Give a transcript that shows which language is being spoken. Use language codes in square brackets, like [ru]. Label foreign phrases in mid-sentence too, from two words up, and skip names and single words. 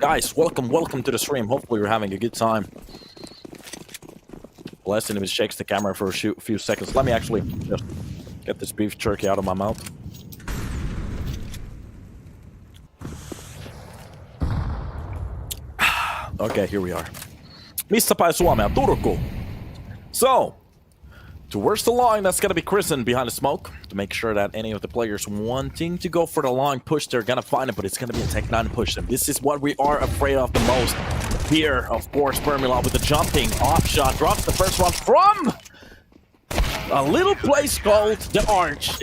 [en] Guys, welcome to the stream. Hopefully you're having a good time. Blessing if it shakes the camera for a few seconds. Let me actually just get this beef jerky out of my mouth. Okay, here we are. [fi] Missä päin Suomea? Turku. [en] So, towards the line, that's gonna be Kristen behind the smoke to make sure that any of the players wanting to go for the long push, they're gonna find it, but it's gonna be a Tech 9 push. And this is what we are afraid of the most. Here, of course, Permilov with the jumping off shot drops the first one from a little place called the Arch.